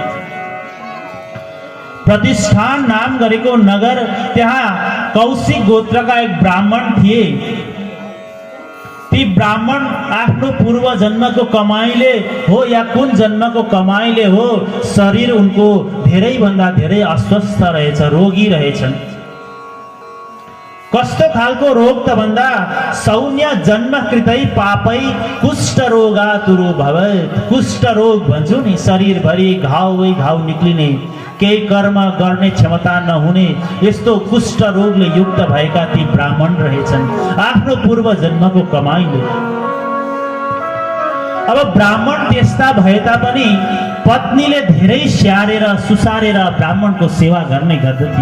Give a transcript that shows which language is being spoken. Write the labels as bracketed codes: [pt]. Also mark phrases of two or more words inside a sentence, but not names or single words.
[ne] प्रतिष्ठान नाम गरेको नगर, त्यहाँ कौशिक गोत्रका एक ब्राह्मण थिए। ती ब्राह्मण आफ्नो पूर्व जन्मको कमाइले हो या कुन जन्मको कमाइले हो, शरीर उनको धेरै भन्दा धेरै अस्वस्थ रहेछ, रोगी रहेछन्। कस्तो खालको रोग त भन्दा [sa] सौन्य जन्मकृतै पापै कुष्ठ रोगातुरो भवेत्। [ne] कुष्ठ रोग भन्छौ नि, शरीरभरि घाउै घाउ निक्लिने, केही कर्म गर्ने क्षमता नहुने, यस्तो कुष्ठ रोगले युक्त भएका ती ब्राह्मण रहेछन् आफ्नो पूर्व जन्मको कमाइले। अब ब्राह्मण त्यस्ता भए तापनि पत्नीले धेरै स्याहारेर सुसारेर ब्राह्मणको सेवा गर्ने गर्दथे।